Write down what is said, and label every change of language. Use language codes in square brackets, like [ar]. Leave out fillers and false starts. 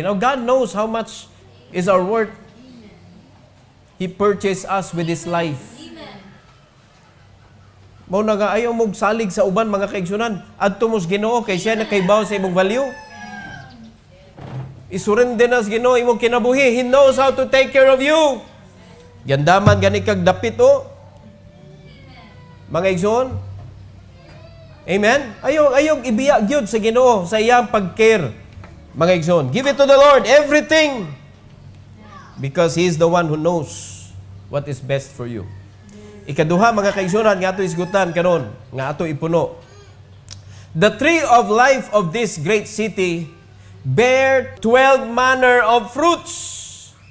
[en] Now, God knows how much is our worth. He purchased us with His life. [ceb] Mao na nga ayaw mong salig sa uban mga kaigsunan. Adto mos Ginoo kay siya na kaybaw sa imong value. Isurrender na sa Ginoo imong kinabuhi. He knows how to take care of you. Gandaman gani kag dapit o. Mga igsoon. Amen. Ayaw ibiya gyud sa Ginoo sa iyang pag-care. [en] Mga igsoon, give it to the Lord everything. Because He is the one who knows what is best for you. [ceb] Ikaduha mga kaigsunan nga ato isgutan karon, nga ato ipuno. [en] The tree of life of this great city bear 12 manner of fruits.